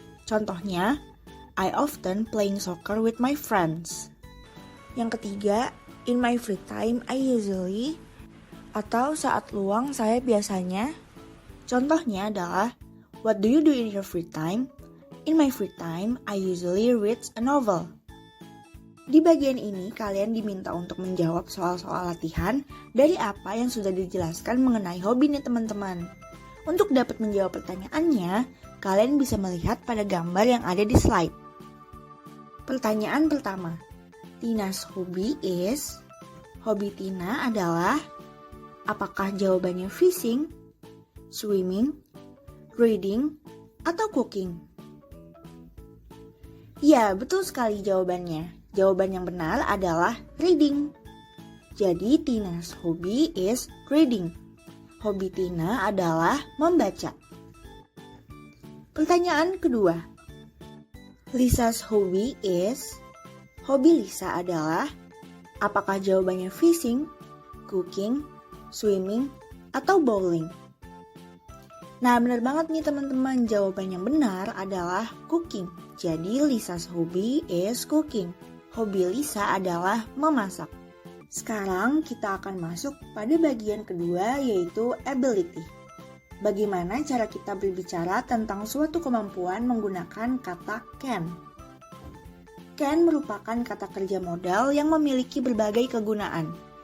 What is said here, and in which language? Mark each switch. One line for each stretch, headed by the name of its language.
Indonesian: Contohnya,
English: I often playing soccer with my friends.
Indonesian: Yang ketiga,
English: in my free time I usually,
Indonesian: atau saat luang saya biasanya. Contohnya adalah,
English: what do you do in your free time? In my free time, I usually read a novel.
Indonesian: Di bagian ini, kalian diminta untuk menjawab soal-soal latihan dari apa yang sudah dijelaskan mengenai hobi nih teman-teman. Untuk dapat menjawab pertanyaannya, kalian bisa melihat pada gambar yang ada di slide. Pertanyaan pertama,
English: Tina's hobby is,
Indonesian: hobi Tina adalah, apakah jawabannya fishing, swimming, reading, atau cooking? Ya, betul sekali jawabannya. Jawaban yang benar adalah reading. Jadi,
English: Tina's hobby is reading.
Indonesian: Hobi Tina adalah membaca. Pertanyaan kedua,
English: Lisa's hobby is,
Indonesian: hobi Lisa adalah, apakah jawabannya fishing, cooking, swimming, atau bowling? Nah, benar banget nih teman-teman, jawaban yang benar adalah cooking. Jadi
English: Lisa's hobby is cooking.
Indonesian: Hobi Lisa adalah memasak. Sekarang kita akan masuk pada bagian kedua, yaitu ability. Bagaimana cara kita berbicara tentang suatu kemampuan menggunakan kata can. Can merupakan kata kerja modal yang memiliki berbagai kegunaan.